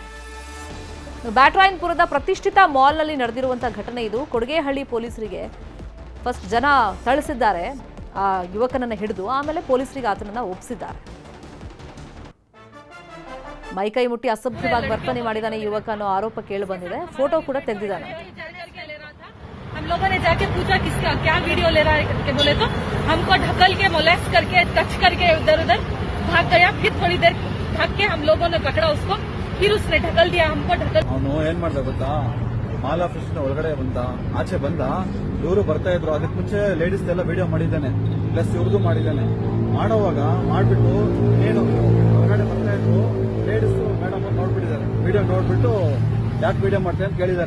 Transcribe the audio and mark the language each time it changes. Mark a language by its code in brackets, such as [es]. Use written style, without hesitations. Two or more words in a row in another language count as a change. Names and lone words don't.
[kn] ಬ್ಯಾಟ್ರಾಯನ್ಪುರದ ಪ್ರತಿಷ್ಠಿತ ಮಾಲ್ನಲ್ಲಿ ನಡೆದಿರುವಂತಹ ಘಟನೆ ಇದು. ಕೊಡಗೇಹಳ್ಳಿ ಪೊಲೀಸರಿಗೆ ಫಸ್ಟ್ ಜನ ಥಳಿಸಿದ್ದಾರೆ ಆ ಯುವಕನನ್ನ ಹಿಡಿದು, ಆಮೇಲೆ ಪೊಲೀಸರಿಗೆ ಆತನನ್ನ ಒಪ್ಪಿಸಿದ್ದಾರೆ. ಮೈಕೈ ಮುಟ್ಟಿ ಅಸಭ್ಯವಾಗಿ ವರ್ತನೆ ಮಾಡಿದಾನೆ ಯುವಕ ಅನ್ನೋ ಆರೋಪ ಕೇಳಿ ಬಂದಿದೆ. ಫೋಟೋ ಕೂಡ ತೆಗೆದಿದ್ದಾನೆ. [hi] हम लोगों ने जाके पूछा किसका क्या वीडियो ले रहा है करके बोले तो हमको ढकल के मोलेस्ट करके टच करके उधर भाग गया. फिर थोड़ी देर भाग के हम लोगों ने पकड़ा उसको, फिर उसने ढकल दिया हमको. ढकल [kn] ಅವನು ಏನ್ ಮಾಡ್ದ ಗೊತ್ತಾ, [en] mall office [kn] ಒಳಗಡೆ ಆಚೆ ಬಂದ, ಇವರು ಬರ್ತಾ ಇದ್ರು. ಅದಕ್ಕೆ ಮುಂಚೆ ಲೇಡೀಸ್ ಎಲ್ಲ ವಿಡಿಯೋ ಮಾಡಿದ್ದಾನೆ, ಪ್ಲಸ್ ಇವ್ರದ್ದು ಮಾಡಿದ್ದಾನೆ. ಮಾಡೋವಾಗ ಮಾಡ್ಬಿಟ್ಟು ಏನು ಹೊರಗಡೆ ಬರ್ತಾ ಇದ್ರು, [en] ladies madam [kn] ನೋಡ್ಬಿಟ್ಟಿದ್ದಾರೆ. ವಿಡಿಯೋ ನೋಡ್ಬಿಟ್ಟು ಯಾಕೆ ವಿಡಿಯೋ ಮಾಡ್ತಾರೆ ಅಂತ ಕೇಳಿದ್ದಾರೆ.